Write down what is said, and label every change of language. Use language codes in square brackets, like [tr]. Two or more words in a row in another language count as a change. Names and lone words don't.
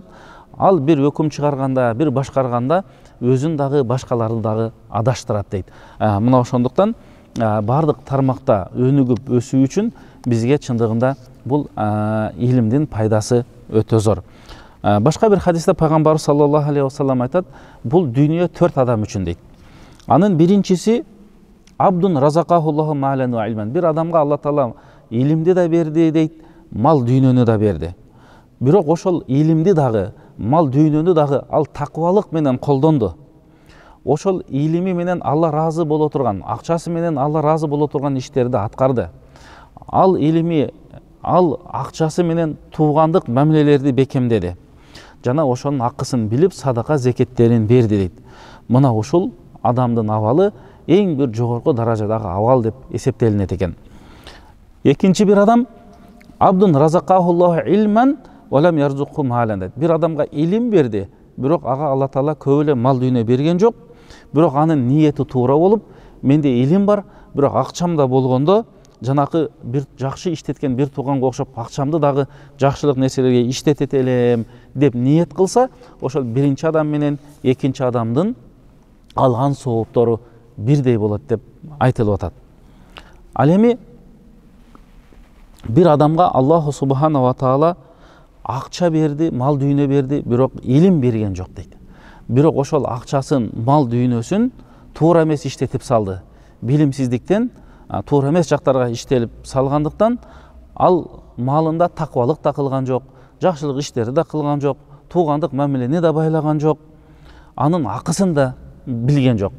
[ky] Ал бир өкүм чыгарганда, бир башкарганда өзүн дагы башкаларды дагы адаштырат дейт. Мына ошондуктан бардык тармакта өнүгүп өсүү үчүн бизге чындыгында бул илимдин пайдасы өтө зор. Башка бир хадисте пайгамбарыбыз [ar] صلى الله عليه وسلم [ky] айтат: "Бул дүйнө 4 адам үчүн" дейт. Анын биринчиси [ar] عبد رزقه الله مالا وعلما. [ky] Bir адамга Алла Таала илимди да берди дейт, мал дүйнөнү да берди. Бирок ошол илимди дагы, мал дүйнөнү дагы ал таквалык менен колдонду. Ошол илими менен Алла разы боло турган, акчасы менен Алла разы боло турган иштерди аткарды. Ал илими, ал акчасы менен туугандык мамилелерди бекемдеди. Жана ошонун акысын билип, садака зекеттерин берди дейт. Мына ушул адамдын абалы эң бир жогорку даражадагы абал деп эсептелинет экен. Экинчи бир адам [ar] عبد رزقه الله علما ولم يرزقه مالا дейт. [ky] Bir адамга илим берди, бирок ага Алла Таала көп эле мал дүйнө берген жок. Бирок анын ниети туура болуп, менде илим бар, бирок акчам да болгондо жанакы бир жакшы иштеткен бир тууганга окшоп акчамды дагы жакшылык нерселерге иштетет элем деп ниет кылса, ошол биринчи адам менен экинчи адамдын алган сооптору бирдей болот деп айтылып атат. Ал эми bir адамга [ar] الله سبحانه وتعالى [ky] акча берди, мал дүйнө берди, бирок илим берген жок дейт. Бирок ошол акчасын, мал дүйнөсүн туура эмес иштетип салды. Билимсиздиктен туура эмес жактарга иштелип салгандыктан ал малында таквалык да кылган жок, жакшылык иштерди да кылган жок, туугандык мамилени да байлаган жок, анын акысын да билген жок.